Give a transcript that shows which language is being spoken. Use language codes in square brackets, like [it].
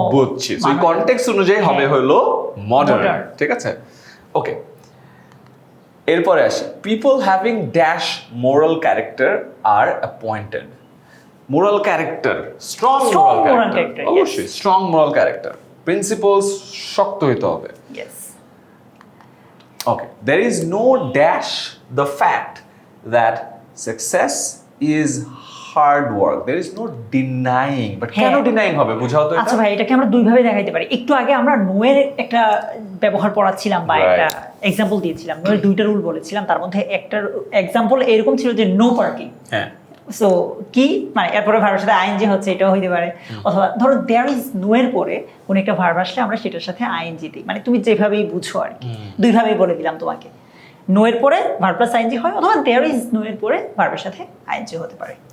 [bn] বুঝছি সেই কনটেক্সট অনুযায়ী হবে হলো মডার্ন ঠিক আছে ওকে এরপরে আসি [en] people having dash moral character আর appointed [bn] moral character strong moral character অবশ্যই স্ট্রং মোরাল ক্যারেক্টার প্রিন্সিপলস শক্ত হইতে হবে yes [en] okay there is no dash the fact that success is hard work there is no denying but [bn] কেন denying হবে বুঝাও তো আচ্ছা ভাই এটাকে আমরা দুই ভাবে দেখাইতে পারি একটু আগে আমরা নো এর একটা ব্যবহার পড়াচ্ছিলাম বা একটা এক্সাম্পল দিয়েছিলাম নো এর দুইটা রুল বলেছিলাম তার মধ্যে একটা এক্সাম্পল এরকম ছিল যে নো পার্কিং হ্যাঁ সো কি মানে এরপরে ভার্বের সাথে আইএনজি হচ্ছে এটাও হইতে পারে অথবা ধরো [en] there is no [bn] এর পরে কোন একটা ভার্ব আসলে আমরা সেটার সাথে আইএনজি দিই মানে তুমি যেভাবেই বুঝো আর কি দুইভাবেই বলে দিলাম তোমাকে নো এর পরে ভার্ব প্লাস আইএনজি হয় অথবা দেয়ার ইজ নো এর পরে ভার্বের সাথে আইএনজি হতে পারে